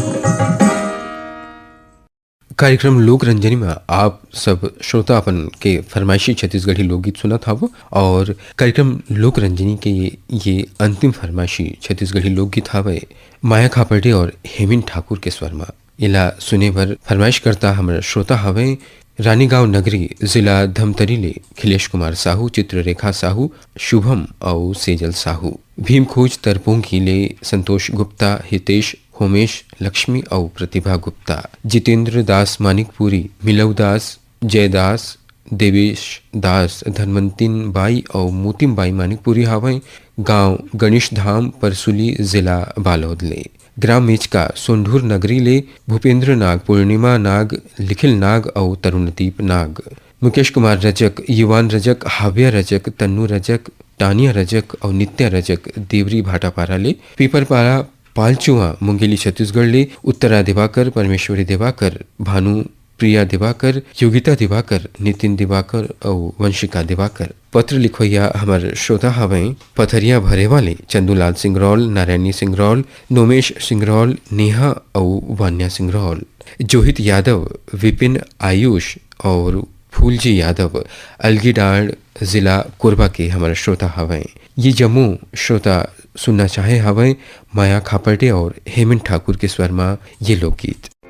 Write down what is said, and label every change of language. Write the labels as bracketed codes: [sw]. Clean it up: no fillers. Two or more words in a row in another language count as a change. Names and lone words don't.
[hne] कार्यक्रम लोक रंजनी में आप सब श्रोता अपन के फरमाइशी छत्तीसगढ़ी लोकगीत सुना था वो और कार्यक्रम लोक रंजनी के ये अंतिम फरमाइशी छत्तीसगढ़ी लोकगीत हावे माया खापर्डे और हेमिन ठाकुर के स्वर में इला सुने भर फरमाइश करता हमारा श्रोता हवे रानीगांव नगरी जिला धमतरी ले खिलेश कुमार साहू चित्ररेखा साहू शुभम और सेजल साहू भीम खोज तरपोंगी ले संतोष गुप्ता हितेश होमेश लक्ष्मी और प्रतिभा गुप्ता जितेंद्र दास मानिकपुरी मिलव दास जयदास देवेश दास धनवंतिन बाई और मोतिम बाई मानिकपुरी हावे गांव गणेश धाम परसुली जिला बालोद ले ग्राम मेचका सोंढूर नगरी ले भूपेंद्र नाग पूर्णिमा नाग लिखिल नाग और तरुणदीप नाग मुकेश कुमार रजक युवान रजक हाव्या रजक तन्नू रजक टानिया रजक और नित्या रजक देवरी भाटापारा ले पीपरपारा पालचुआ मुंगेली छत्तीसगढ़ ले उत्तरा दिवाकर परमेश्वरी दिवाकर भानु प्रिया दिवाकर योगिता दिवाकर नितिन दिवाकर और वंशिका दिवाकर पत्र लिखोया हमार श्रोता हवे पथरिया भरे वाले चंदूलाल सिंगरौल नारायणी सिंगरौल नोमेश सिंगरौल नेहा और वान्या सिंगरौल जोहित यादव विपिन आयुष और फूलजी यादव अलगीडाड़ जिला कोरबा के हमारे श्रोता हवे ये जम्मू श्रोता सुनना चाहे हवे माया खापर्डे और हेमंत ठाकुर के स्वर में ये लोकगीत।